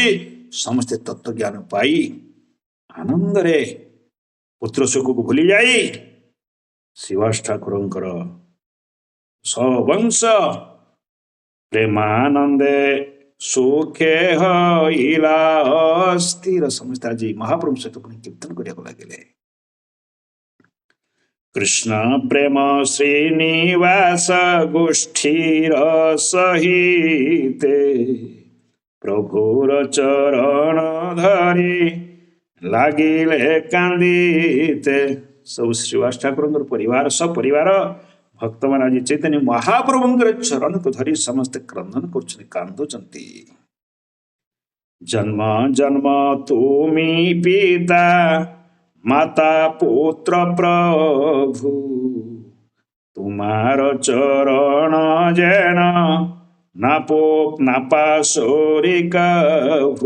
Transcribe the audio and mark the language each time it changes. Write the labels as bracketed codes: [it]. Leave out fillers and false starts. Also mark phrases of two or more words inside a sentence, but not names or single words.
[or] ସମସ୍ତେ ତତ୍ଵ ଜ୍ଞାନ ପାଇ ଆନନ୍ଦରେ ପୁତ୍ର ଶୋକକୁ ଭୁଲି ଯାଇ ସୁଭାଷ ଠାକୁରଙ୍କର [bn] সবংশ প্রেমানন্দে সুখে হইলা স্থির। [or] ସମସ୍ତେ ଆଜି ମହାପ୍ରଭୁ ସହିତ ପୁଣି କୀର୍ତ୍ତନ କରିବାକୁ ଲାଗିଲେ। [bn] কৃষ্ণ প্রেম শ্রীনিবাস গোষ্ঠীর সহিতে, প্রভুর চরণ ধরি লাগিলে কান্দিতে। [or] ସବୁ ସୁଭାଷ ଠାକୁରଙ୍କର ପରିବାର ସପରିବାର ଭକ୍ତମାନେ ଆଜି ଚୈତନ୍ୟ ମହାପ୍ରଭୁଙ୍କର ଚରଣକୁ ଧରି ସମସ୍ତେ କ୍ରନ୍ଦନ କରୁଛନ୍ତି, କାନ୍ଦୁଛନ୍ତି। [bn] জন্ম জন্ম তুমি পিতা মাতা পুত্র প্রভু, তোমার চরণ যেন না পাসরি কভু।